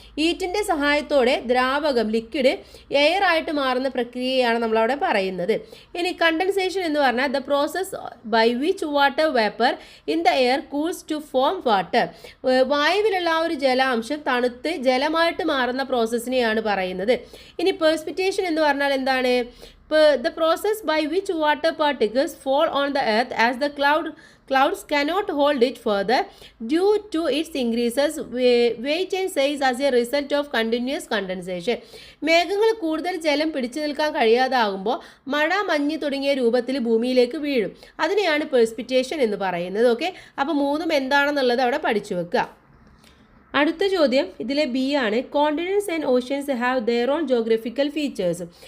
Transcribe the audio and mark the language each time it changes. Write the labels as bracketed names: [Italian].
[Malayalam] ഹീറ്റിൻ്റെ സഹായത്തോടെ ദ്രാവകം, liquid, air ആയിട്ട് മാറുന്ന പ്രക്രിയയാണ് നമ്മളവിടെ പറയുന്നത്. ഇനി കണ്ടൻസേഷൻ എന്ന് പറഞ്ഞാൽ [English] The process by which water vapour in the air cools to form water. [Malayalam] വായുവിലുള്ള ആ ഒരു ജലാംശം തണുത്ത് ജലമായിട്ട് മാറുന്ന പ്രോസസ്സിനെയാണ് പറയുന്നത്. ഇനി പെർസ്പിറ്റേഷൻ എന്ന് പറഞ്ഞാൽ എന്താണ്? [English] The process by which water particles fall on the earth as the clouds cannot hold it further due to its increases weight and size as a result of continuous condensation. [Malayalam] മേഘങ്ങൾ കൂടുതൽ ജലം പിടിച്ചു നിൽക്കാൻ കഴിയാതാകുമ്പോൾ മഴ, മഞ്ഞ് തുടങ്ങിയ രൂപത്തിൽ ഭൂമിയിലേക്ക് വീഴും. അതിനെയാണ് പെർസ്പിറ്റേഷൻ എന്ന് പറയുന്നത്. ഓക്കെ, അപ്പോൾ മൂന്നും എന്താണെന്നുള്ളത് അവിടെ പഠിച്ചു വെക്കുക. അടുത്ത ചോദ്യം ഇതിലെ ബി ആണ്. [English] Continents and oceans have their own geographical features.